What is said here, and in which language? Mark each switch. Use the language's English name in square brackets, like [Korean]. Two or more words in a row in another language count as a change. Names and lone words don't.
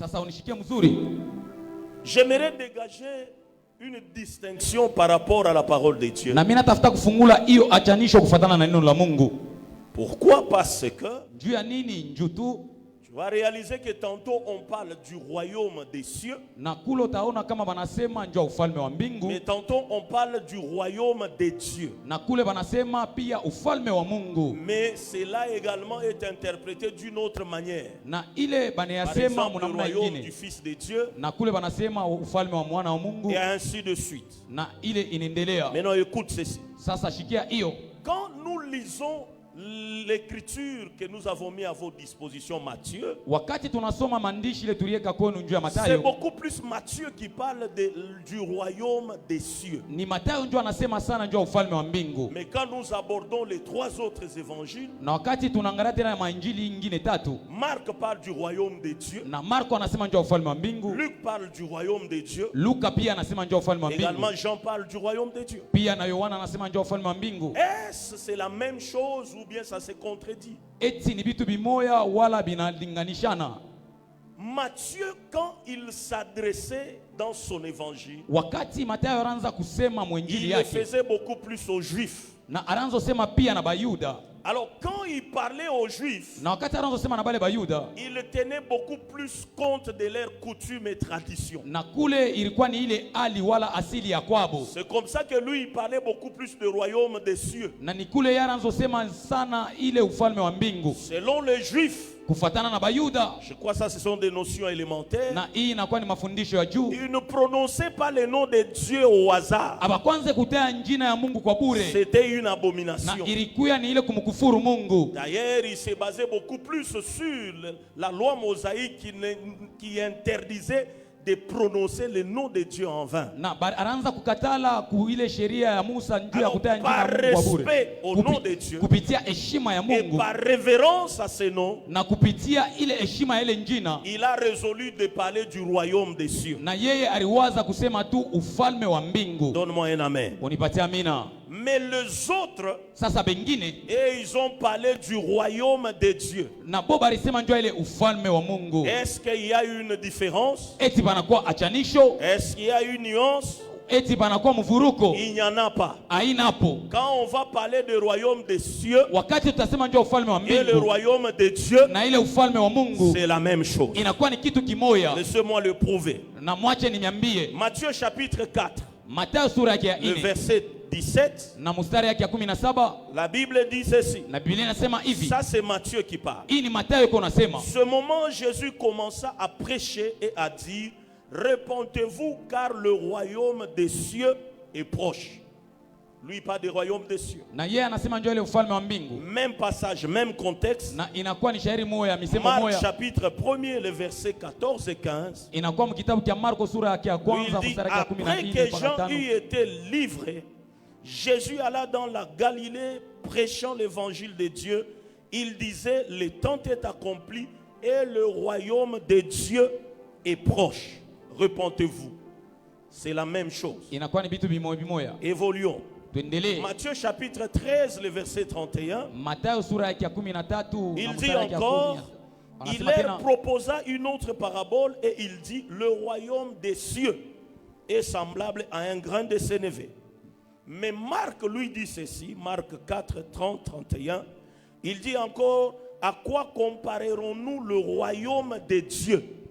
[French] J'aimerais dégager une distinction par rapport à la parole de Dieu. Pourquoi? Parce que tu Tu vas réaliser que tantôt on parle du royaume des cieux. [Swahili] Na kule utaona kama banasema njoo ufalme wa mbingu. [French] Mais tantôt on parle du royaume des dieux. [Swahili] Na kule banasema pia ufalme wa Mungu. [French] Mais cela également est interprété d'une autre manière. [Swahili] Na ile banayasema [French] le royaume du fils de Dieu. [Swahili] Na kule banasema ufalme wa mwana wa Mungu. [French] Et ainsi de suite. [Swahili] Na ile inaendelea. [French] Maintenant écoute ceci. [Swahili] Sasa shikia hiyo. [French] Quand nous lisons l'écriture que nous avons mis à votre disposition, Matthieu, [Swahili] wakati tunasoma maandishi ile tuliweka kwenu njoo ya Mathayo, [French] c'est beaucoup plus Matthieu qui parle du royaume des cieux. [Swahili] Ni Mathayo njoo anasema sana njoo ufalme wa mbingu. [French] Mais quand nous abordons les trois autres évangiles, [Swahili] na wakati tunaangalia tena mainjili nyingine tatu, [French] Marc parle du royaume des dieux, [Swahili] na Marko anasema njoo ufalme wa mbingu. [French] Luc parle du royaume des dieux, [Swahili] Luka pia anasema njoo ufalme wa mbingu. [French] Également Jean parle du royaume des dieux. [Swahili] Pia na Yohana anasema njoo ufalme wa mbingu. [French] Est-ce c'est la même chose ou bien ça se contredit? [Swahili] Eti ni vitu bimoya wala binalinganishana? [French] Matthieu, quand il s'adressait dans son évangile, [Swahili] wakati Mathayo anaanza kusema mwinjili [French] il [Swahili] yake, [French] faisait beaucoup plus aux juifs. [Swahili] Na anaanza sema pia na Bayuda. [French] Alors quand il parlait aux juifs, [Swahili] na wakati anaanza sema na bale Bayuda, [French] il tenait beaucoup plus compte de leurs coutumes et traditions. [Swahili] Na kule ilikuwa ni ile ali wala asili ya kwabo. [French] C'est comme ça que lui il parlait beaucoup plus du royaume des cieux. [Swahili] Na ni kule anaanza sema sana ile ufalme wa mbingu. [French] Selon les juifs, [Swahili] kufuatana na Bayuda, [French] je crois ça ce sont des notions élémentaires. [Swahili] Na hii inakuwa ni mafundisho ya juu. [French] Ils ne prononçaient pas le nom de Dieu au hasard. [Swahili] Abakwanze kutea jina ya Mungu kwa bure. [French] C'était une abomination. [Swahili] Na ilikuwa ni ile kumkufuru Mungu. [French] D'ailleurs, il se basait beaucoup plus sur la loi mosaïque qui interdisait de prononcer le nom de Dieu en vain. [Swahili] Na anaanza kukatala ile sheria ya Musa njuu ya kutea jina ya Mungu kwa bure. [French] Par respect au nom de Dieu, [Swahili] kupitia heshima ya Mungu, [French] et par révérence à ce nom, [Swahili] na kupitia ile heshima ile njina, [French] il a résolu de parler du royaume des cieux. [Swahili] Na yeye aliwaza kusema tu ufalme wa mbingu. [French] Donne-moi un amen. [Swahili] Unipatie amina. [French] Mais les autres, [Swahili] sasa bengine, [French] et ils ont parlé du royaume de Dieu. [Swahili] Na boba alisema njoo ile ufalme wa Mungu. [French] Est-ce qu'il y a une différence? [Swahili] Eti banakuwa achanisho? [French] Est-ce qu'il y a une nuance? [Swahili] Eti banakuwa mvuruko? [French] Il n'y en a pas. [Swahili] Haina hapo. [French] Quand on va parler du royaume des cieux, [Swahili] wakati tutasema njoo ufalme wa mbingu, [French] et le royaume de Dieu, [Swahili] na ile ufalme wa Mungu, [French] c'est la même chose. [Swahili] Inakuwa ni kitu kimoya. [French] Laissez-moi le prouver. [Swahili] Na mwache niambie. [French] Matthieu chapitre 4. [Swahili] Mathayo sura ya 4. [French] Le verset 17. [Swahili] Na mstari yake ya 17. [French] La Bible dit ceci. [Swahili] Na Biblia inasema hivi. [French] Ça c'est Matthieu qui parle. [Swahili] Hii ni Mathayo yuko anasema. [French] Ce moment Jésus commença à prêcher et à dire: Repentez-vous car le royaume des cieux est proche. Lui il parle du royaume des cieux. [Swahili] Na yeye anasema njoo ile ufalme wa mbingu. [French] Même passage, même contexte. [Swahili] Na inakuwa ni shairi moja, misemo moja. [French] Marc chapitre 1er, le verset 14 et 15. [Swahili] Inakuwa mkitabu cha Marko sura yake ya kwanza mstari wa 14. [French] Après que Jean eut été livré, Jésus alla dans la Galilée prêchant l'évangile de Dieu. Il disait: le temps est accompli et le royaume de Dieu est proche. Repentez-vous. C'est la même chose. [Swahili] Inakuwa ni vitu bimoya. [French] Évoluons. Matthieu chapitre 13, le verset 31. [Swahili] Mathayo sura ya 13. [French] Il dit encore, il leur proposa une autre parabole et il dit: le royaume des cieux est semblable à un grain de sénévé. Mais Marc lui dit ceci, Marc 4, 30, 31. Il dit encore: à quoi comparerons-nous le royaume de Dieu?